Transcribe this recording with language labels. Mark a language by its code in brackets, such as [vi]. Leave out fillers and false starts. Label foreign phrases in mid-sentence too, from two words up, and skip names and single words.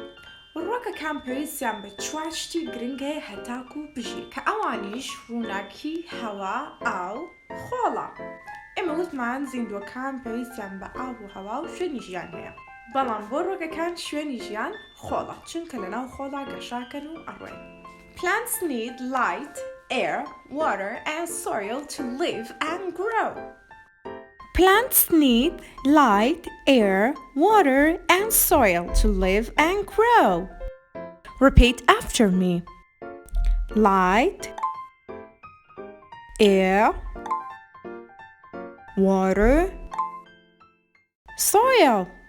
[ckb] ڕۆکەکان پێویستیان بە 4 شتی گرنگ هەیە هەتاکو بژین کە ئەوانیش ڕووناکی، هەوا، ئاو، خۆڵە. ئێمە وتمان زیندووەکان پێویستیان بە ئاو و هەوا و شوێنی ژیان هەیە. بەڵام بۆ ڕۆکەکان شوێنی ژیان خۆڵە چونکە لەناو خۆڵا گەشاکەن و ئەڕۆین. [en] Plants need light, air, water and soil to live and grow. Plants need light, air, water and soil to live and grow. Repeat after me. Light, air, water, soil.